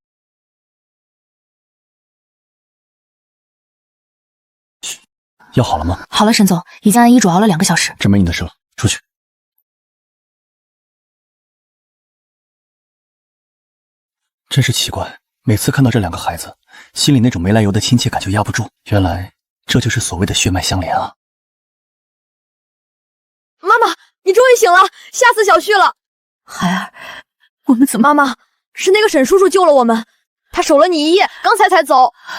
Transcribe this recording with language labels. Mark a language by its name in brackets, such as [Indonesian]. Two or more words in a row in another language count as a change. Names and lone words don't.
[Chinese] 藥好了嗎？好了，沈總，已經按醫囑熬了2個小時。這沒你的事了，出去。真是奇怪，每次看到這2個孩子，心裡那種沒來由的親切感就壓不住。原來這就是所謂的血脈相連啊！媽媽，你終於醒了，嚇死小旭了。孩兒，我们怎么…… 媽媽，是那個沈叔叔救了我們，他守了你1夜，剛才走。